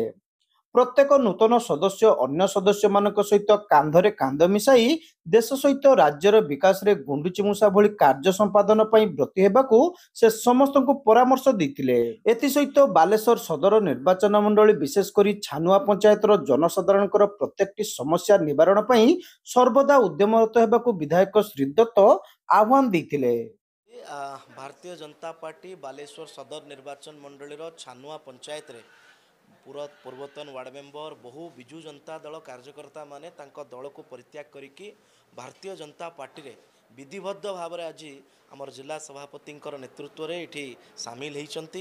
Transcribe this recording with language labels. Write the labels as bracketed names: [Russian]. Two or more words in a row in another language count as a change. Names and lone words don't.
[Odia] ପ୍ରତ୍ୟେକ ନୂତନ ସଦସ୍ୟ ଅନ୍ୟ ସଦସ୍ୟମାନଙ୍କ ସହିତ କାନ୍ଧରେ କାନ୍ଧ ମିଶାଇ ଦେଶ ସହିତ ରାଜ୍ୟର ବିକାଶରେ ଗୁଣ୍ଡୁଚିମୂଷା ଭଳି କାର୍ଯ୍ୟ ସମ୍ପାଦନ ପାଇଁ ବ୍ରତୀ ହେବାକୁ ସେ ସମସ୍ତଙ୍କୁ ପରାମର୍ଶ ଦେଇଥିଲେ। ଏଥିସହିତ ବାଲେଶ୍ୱର ସଦର ନିର୍ବାଚନ ମଣ୍ଡଳୀ ବିଶେଷ କରି ଛାନୁଆ ପଞ୍ଚାୟତର ଜନସାଧାରଣଙ୍କର ପ୍ରତ୍ୟେକଟି ସମସ୍ୟା ନିବାରଣ ପାଇଁ ସର୍ବଦା ଉଦ୍ୟମରତ ହେବାକୁ ବିଧାୟକ ଶ୍ରୀ ଦତ୍ତ ଆହ୍ୱାନ ଦେଇଥିଲେ। ଭାରତୀୟ ଜନତା ପାର୍ଟି ବାଲେଶ୍ୱର ସଦର ନିର୍ବାଚନ ମଣ୍ଡଳୀର ଛାନୁଆ ପଞ୍ଚାୟତ ରେ ପୂର୍ବତନ [English] ward member [Odia] ବହୁ ବିଜୁ ଜନତା ଦଳ କାର୍ଯ୍ୟକର୍ତ୍ତା ମାନେ ତାଙ୍କ ଦଳ କୁ ପରିତ୍ୟାଗ କରିକି ଭାରତୀୟ ଜନତା ପାର୍ଟି ରେ ବିଧିବଦ୍ଧ ଭାବ ରେ ଆଜି ଆମର ଜିଲ୍ଲା ସଭାପତି ନେତୃତ୍ୱ ରେ ଏଠି ସାମିଲ ହୋଇଛନ୍ତି।